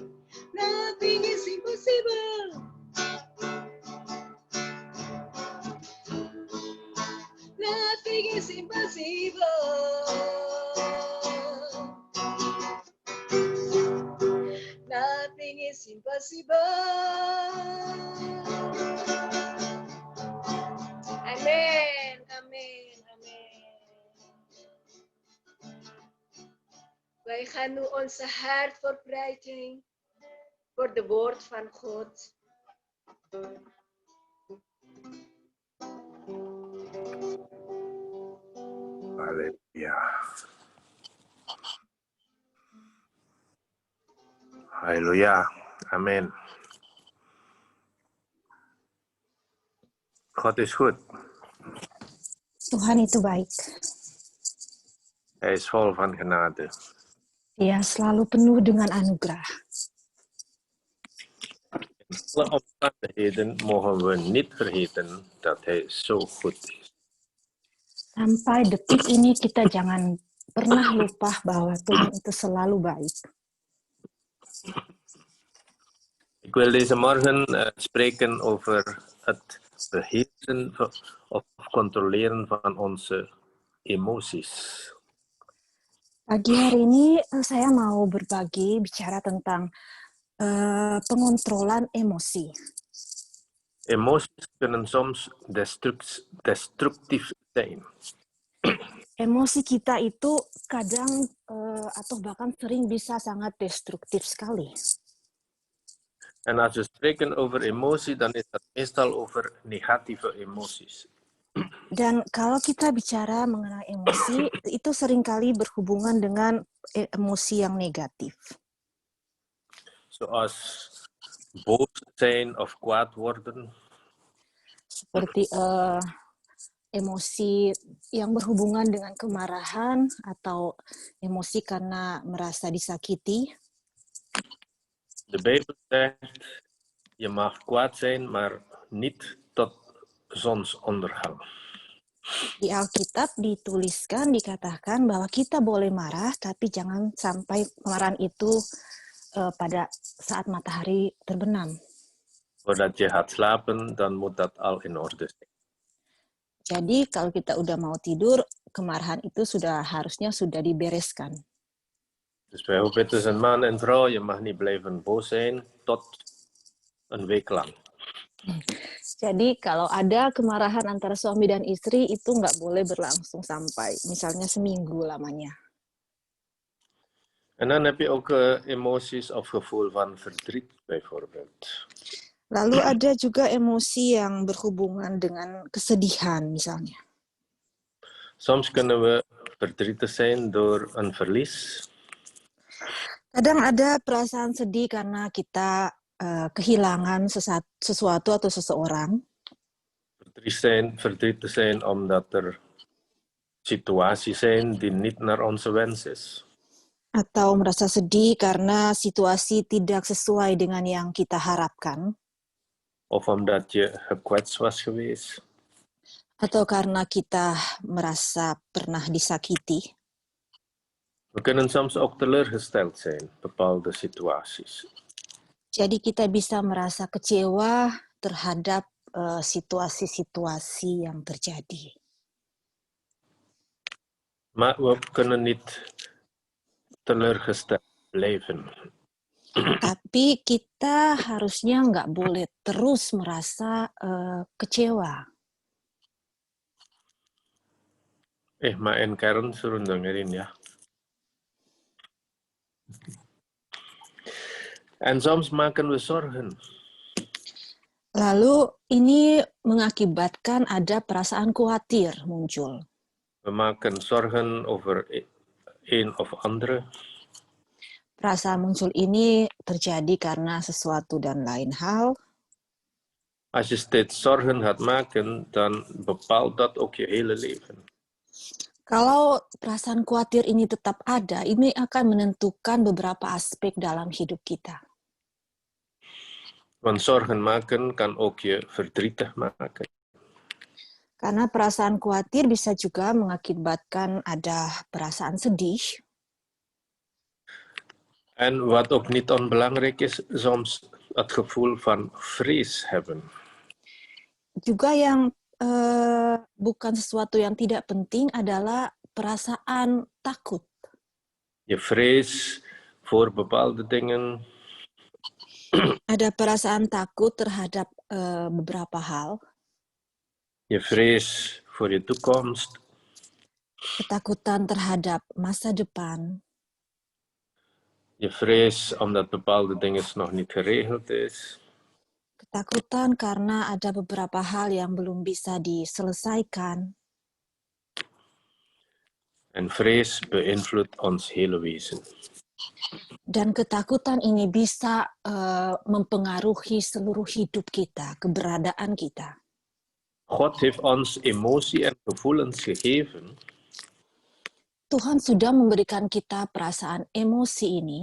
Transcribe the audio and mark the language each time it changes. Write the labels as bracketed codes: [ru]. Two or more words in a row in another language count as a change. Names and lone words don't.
[en] Nothing is impossible. Nothing is impossible. Nothing is impossible. Amen, amen, amen. [nl] Wij gaan nu onze hart verbreiden voor de woord van God. Halleluja. Halleluja. Amen. God is goed. [id] Tuhan itu baik. [nl] Hij is vol van genade. [id] Dia selalu penuh dengan anugerah. [nl] In alle omstandigheden mogen we niet vergeten dat hij zo goed is. [id] Sampai detik ini kita jangan pernah lupa bahwa Tuhan itu selalu baik. [nl] Ik wil deze morgen spreken over het beheersen of controleren van onze emoties. [id] Pagi hari ini saya mau berbagi bicara tentang pengontrolan emosi. [nl] Emoties kunnen soms destructief zijn. [id] Emosi kita itu kadang atau bahkan sering bisa sangat destruktif sekali. [nl] En als we spreken over emotie, dan is dat meestal over negatieve emoties. [id] Dan kalau kita bicara mengenai emosi, itu seringkali berhubungan dengan emosi yang negatif. [nl] Zoals boos zijn of kwaad worden. [id] Seperti emosi yang berhubungan dengan kemarahan atau emosi karena merasa disakiti. [nl] De Bijbel zegt, je mag kwaad zijn, maar niet tot zonsondergang. [id] Di Alkitab dituliskan, dikatakan bahwa kita boleh marah, tapi jangan sampai kemarahan itu pada saat matahari terbenam. [nl] Voordat je gaat slapen, dan moet dat al in orde zijn. [id] Jadi kalau kita udah mau tidur, kemarahan itu harusnya sudah dibereskan. [nl] Dus bijvoorbeeld tussen man en vrouw, je mag niet blijven boos zijn tot een week lang. [id] Jadi kalau ada kemarahan antara suami dan istri itu nggak boleh berlangsung sampai misalnya seminggu lamanya. [nl] En dan heb je ook emoties of gevoel van verdriet bijvoorbeeld. [id] Lalu ada juga emosi yang berhubungan dengan kesedihan misalnya. [nl] Soms kunnen we verdrietig zijn door een verlies. [id] Kadang ada perasaan sedih karena kita kehilangan sesuatu atau seseorang. [nl] Verdriet te zijn omdat er situaties zijn die niet naar onze wens is. [id] Atau merasa sedih karena situasi tidak sesuai dengan yang kita harapkan. [nl] Of omdat je gekwetst was geweest. [id] Atau karena kita merasa pernah disakiti. [nl] We kunnen soms ook teleurgesteld zijn, bepaalde situaties. [id] Jadi kita bisa merasa kecewa terhadap situasi-situasi yang terjadi. [nl] Maar we kunnen niet teleurgesteld blijven. [id] Tapi kita harusnya nggak boleh terus merasa kecewa. [nl] Maar in kern [id] suruh dengerin ya. [nl] En soms maken we zorgen. [id] Lalu ini mengakibatkan ada perasaan khawatir muncul. [nl] We maken zorgen over een of andere. [id] Perasaan muncul ini terjadi karena sesuatu dan lain hal. [nl] Als je steeds zorgen gaat maken, dan bepaalt dat ook je hele leven. [id] Kalau perasaan khawatir ini tetap ada, ini akan menentukan beberapa aspek dalam hidup kita. [nl] Want zorgen maken kan ook je verdrietig maken. [id] Karena perasaan khawatir bisa juga mengakibatkan ada perasaan sedih. [nl] En wat ook niet onbelangrijk is, soms het gevoel van vrees hebben. [id] Juga yang bukan sesuatu yang tidak penting adalah perasaan takut. [nl] Je vrees voor bepaalde dingen. [id] Ada perasaan takut terhadap beberapa hal. [nl] Je vrees voor je toekomst. [id] Ketakutan terhadap masa depan. [nl] Je vrees omdat bepaalde dingen nog niet geregeld is. [id] Ketakutan karena ada beberapa hal yang belum bisa diselesaikan. [nl] En vrees beïnvloedt ons hele wezen. [id] Dan ketakutan ini bisa mempengaruhi seluruh hidup kita, keberadaan kita. [nl] God heeft ons emotie en gevoelens gegeven. [id] Tuhan sudah memberikan kita perasaan emosi ini.